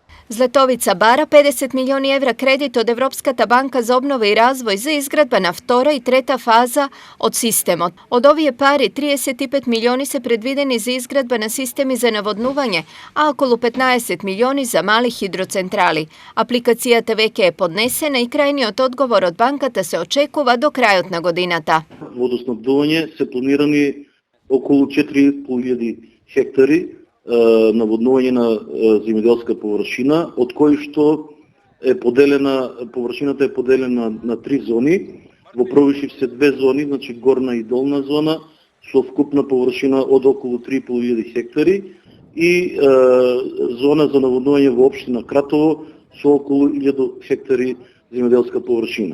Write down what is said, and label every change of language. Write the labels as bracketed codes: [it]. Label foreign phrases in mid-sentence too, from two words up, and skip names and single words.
[mk] Злетовица бара 50 милиони евра кредит од Европската банка за обнове и развој за изградба на втора и трета фаза од системот. Од овије пари 35 милиони се предвидени за изградба на системи за наводнување, а около 15 милиони за мали хидроцентрали. Апликација ТВК је поднесена и крајни одговор од банката се очекува до крајотна годината. Водоснабдување се планирани околу 4.500 хектари наводнување на земјоделска површина, од кои што површината е поделена на 3 зони. Во Пробишив се 2 зони, значи горна и долна зона, со вкупна површина од околу 3.500 хектари и зона за наводнување во општина Кратово со околу 1000 хектари земјоделска површина.